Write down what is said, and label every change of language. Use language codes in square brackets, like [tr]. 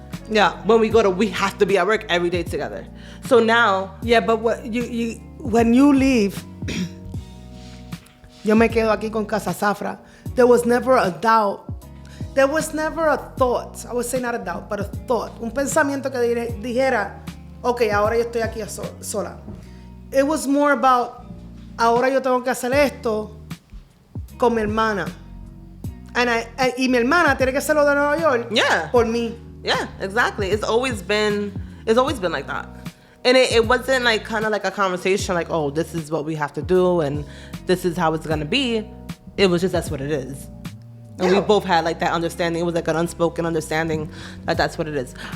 [en] Yeah, when we have to be at work every day together. So now, yeah, but when you leave, [es] yo me quedo aquí con Casa Saffra. [en] There was never a doubt. There was never a thought. I would say not a doubt, but a thought. [es] Un pensamiento que dijera, okay, ahora yo estoy aquí sola. [en] It was more about, [es] ahora yo tengo que hacer esto con mi hermana. Y mi hermana tiene que hacerlo de Nueva York. [en] Yeah. [es] Por mí. [en] Yeah, exactly. It's always been like that. And it wasn't like kind of like a conversation like, oh, this is what we have to do and this is how it's going to be. It was just, that's what it is. And we both had like that understanding. It was like an unspoken understanding that that's what it is.